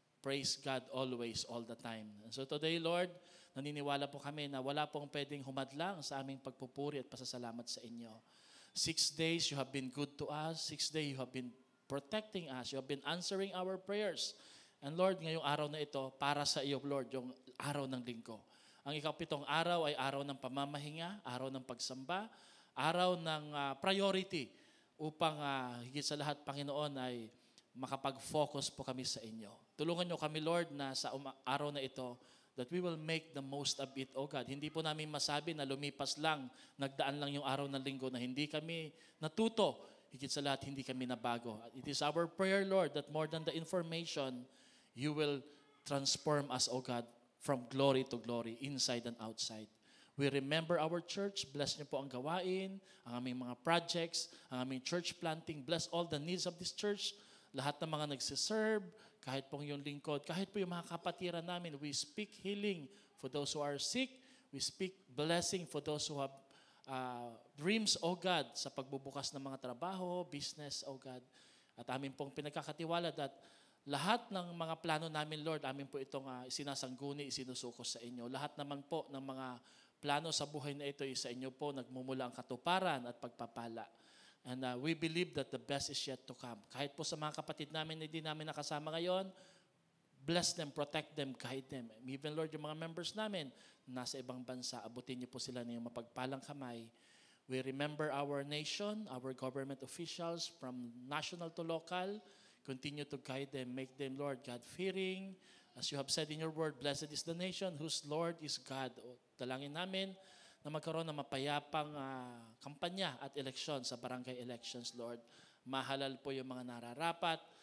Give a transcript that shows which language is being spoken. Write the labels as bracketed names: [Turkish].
[English] Praise God always, all the time. And so today, [Filipino] Lord, naniniwala po kami na wala pong pwedeng humadlang sa aming pagpupuri at pasasalamat sa inyo. [English] 6 days, you have been good to us. 6 days, you have been protecting us. You have been answering our prayers. [Filipino] And Lord, ngayong araw na ito, para sa iyo, Lord, yung araw ng linggo. Ang ika-7 araw ay araw ng pamamahinga, araw ng pagsamba, araw ng priority upang higit sa lahat, Panginoon, ay makapag-focus po kami sa inyo. Tulungan nyo kami, Lord, na sa araw na ito, [English] that we will make the most of it, O God. [Filipino] Hindi po namin masabi na lumipas lang, nagdaan lang yung araw ng linggo na hindi kami natuto. Higit sa lahat, hindi kami nabago. [English] It is our prayer, Lord, that more than the information, you will transform us, O God, from glory to glory, inside and outside. We remember our church. [Filipino] Bless niyo po ang gawain, ang aming mga projects, ang aming church planting. [English] Bless all the needs of this church. [Filipino] Lahat ng mga nagsiserve, kahit pong yung lingkod, kahit po yung mga kapatiran namin, [English] we speak healing for those who are sick. We speak blessing for those who have dreams, O God, [Filipino] sa pagbubukas ng mga trabaho, [English] business, O God. [Filipino] At amin pong pinagkakatiwala that lahat ng mga plano namin, Lord, amin po itong sinasangguni, isinusuko sa inyo. Lahat naman po ng mga plano sa buhay na ito, sa inyo po nagmumula ang katuparan at pagpapala. [English] And we believe that the best is yet to come. [Filipino] Kahit po sa mga kapatid namin na hindi namin nakasama ngayon, [English] bless them, protect them, guide them. [Filipino] Even, Lord, yung mga members namin nasa ibang bansa, abutin niyo po sila ng mapagpalang kamay. [English] We remember our nation, our government officials from national to local. Continue to guide them, make them, Lord, God-fearing. As you have said in your word, blessed is the nation whose Lord is God. [Filipino] Dalangin namin na magkaroon ng mapayapang kampanya at eleksyon sa barangay elections, Lord. Mahalal po yung mga nararapat.